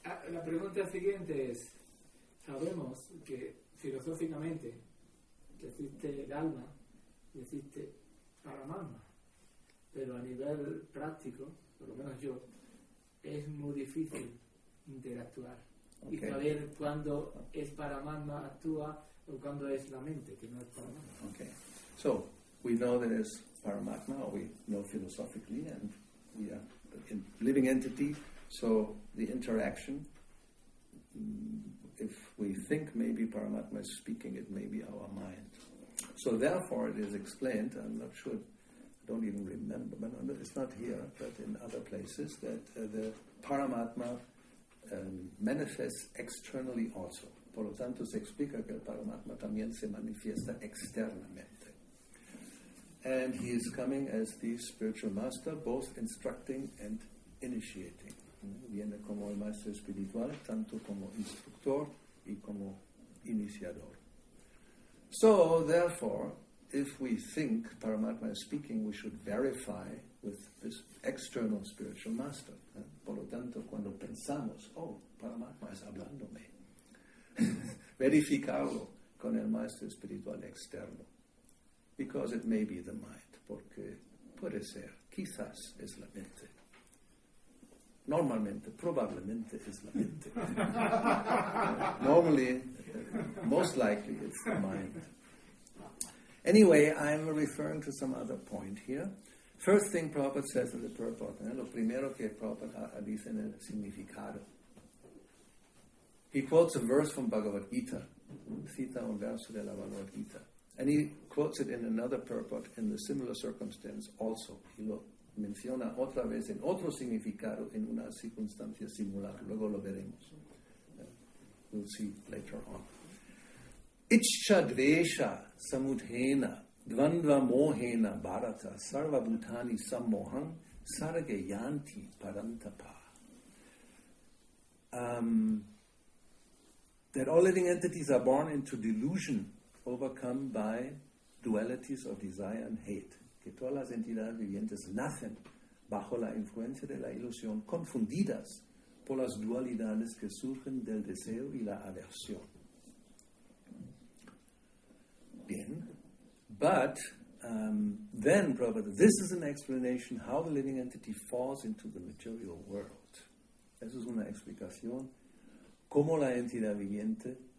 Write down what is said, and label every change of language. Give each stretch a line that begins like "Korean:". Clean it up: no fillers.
Spanish: La pregunta siguiente es, sabemos que filosóficamente que existe el alma y existe Paramatma, pero a nivel práctico, por lo menos yo, es muy difícil interactuar y saber cuándo es Paramatma actúa o cuándo es la mente, que no es Paramatma.
English: Okay. So, we know there is Paramatma, or we know philosophically, and we are a living entity, so the interaction, if we think maybe Paramatma is speaking, it may be our mind. So therefore it is explained, I'm not sure, I don't even remember, but it's not here, but in other places, that the Paramatma manifests externally also.
Spanish: Por lo tanto, se explica que el Paramatma también se manifiesta externamente.
English: And he is coming as the spiritual master, both instructing and initiating.
Spanish: Viene como el maestro espiritual, tanto como instructor y como iniciador.
English: So, therefore, if we think Paramatma is speaking, we should verify with this external spiritual master.
Spanish: Por lo tanto, cuando pensamos, Paramatma es hablándome, verificarlo con el maestro espiritual externo.
English: Because it may be the mind,
Spanish: porque puede ser, quizás es la mente. Normalmente, probablemente es la mente.
English: Normally, most likely it's the mind. Anyway, I'm referring to some other point here. First thing Prabhupada says in the purport,
Spanish: lo primero que Prabhupada dice en el significado.
English: He quotes a verse from Bhagavad Gita,
Spanish: cita un verso de la Bhagavad Gita.
English: And he quotes it in another purport in the similar circumstance also.
Spanish: Y lo menciona otra vez en otro significado en una circunstancia similar. Luego lo veremos.
English: We'll see later on.
Sanskrit: Ichcha dvesha samudhena dvandva mohena bharata sarva bhutani sammoham sargayanti parantapa.
English: That all living entities are born into delusion, overcome by dualities of desire and hate.
Spanish: Que todas las entidades vivientes nacen bajo la influencia de la ilusión, confundidas por las dualidades que surgen del deseo y la aversión.
English: Bien. But then, Prabhupada, this is an explanation how the living entity falls into the material world.
Spanish: Esa es una explicación cómo la entidad viviente